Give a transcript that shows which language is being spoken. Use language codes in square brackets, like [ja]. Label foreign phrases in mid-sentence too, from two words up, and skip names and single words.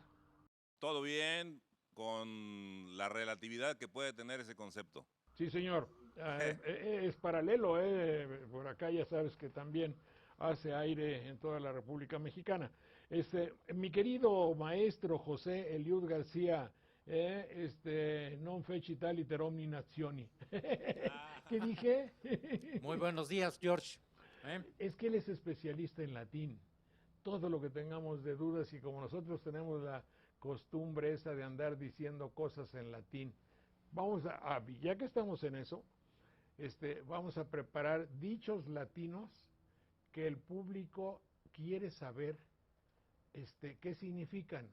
[es] Todo bien con la relatividad que puede tener ese concepto. Sí, señor. Es paralelo, por acá ya sabes que también hace aire en toda la República Mexicana. Mi querido maestro José Eliud García, non feci tal iter omni nazioni. ¿Qué dije? Muy buenos días, George. Es que él es especialista en latín. Todo lo que tengamos de dudas y como nosotros tenemos la costumbre esa de andar diciendo cosas en latín, ya que estamos en eso, vamos a preparar dichos latinos que el público quiere saber qué significan.